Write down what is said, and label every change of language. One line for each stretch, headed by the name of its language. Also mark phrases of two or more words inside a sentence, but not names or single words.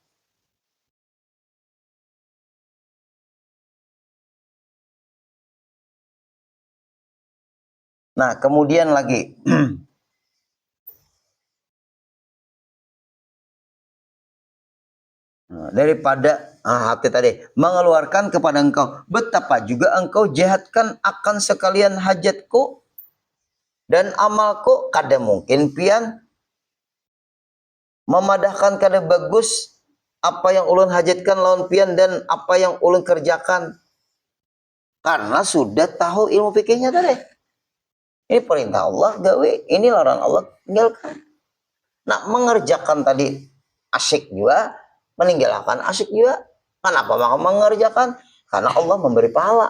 Indonesian: Nah, kemudian lagi daripada hati tadi mengeluarkan kepada engkau, betapa juga engkau jahatkan akan sekalian hajatku dan amalku.
Banjar: Kada mungkin pian memadahkan kada bagus apa yang ulun hajatkan lawan pian dan apa yang ulun kerjakan, karena sudah tahu ilmu fikihnya tadi.
Indonesian: Ini perintah Allah gawe, ini larangan Allah tinggalkan. Nah, mengerjakan tadi asyik juga, meninggalkan asyik juga. Kenapa maka mengerjakan? Karena Allah memberi pahala.